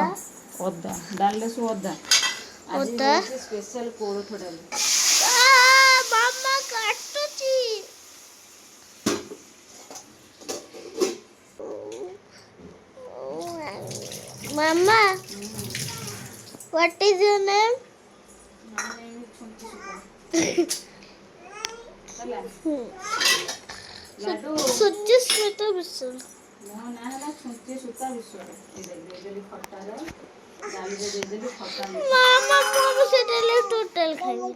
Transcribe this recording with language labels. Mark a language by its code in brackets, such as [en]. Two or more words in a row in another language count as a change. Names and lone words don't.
[or] ଅଦା ଡାଲିରେ ସବୁ ଅଦା ଆଜି ହେଉଛି ସ୍ପେଶାଲ କୋଳଥ ଡାଲି। ମାମା କାଟୁଛି ମାମା [en] what is your name? [or] ସୁଚିସ୍ମିତା ବିଶ୍ୱାଳ। ମୋ ନାଁ ହେଲା ଛୁଞ୍ଚି ସୂତା ବିଶ୍ୱାଳ। ଦେଇଦେଲି ଖଟାର ଡାଲିରେ ଦେଇଦେଲି ଖଟା ମାମା ମୁଁ ସେଟା ଟୋଟାଲ ଖାଇବିନି।